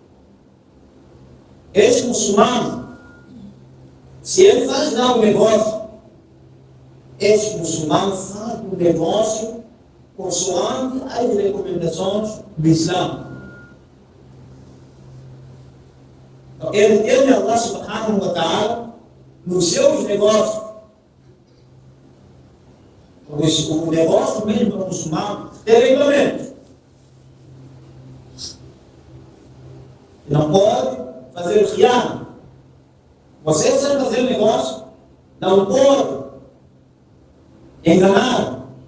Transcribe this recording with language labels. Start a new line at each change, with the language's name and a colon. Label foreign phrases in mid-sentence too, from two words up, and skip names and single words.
Portuguese: Este muçulmano, se ele faz lá um negócio, este muçulmano faz um negócio consoante as recomendações do Islã. Então, ele teme Allah
Arabic: سبحانه وتعالى
Portuguese: nos seus negócios. O negócio mesmo do muçulmano tem regulamentos. Não pode fazer o khiana. Você sabe fazer negócio, não pode enganar.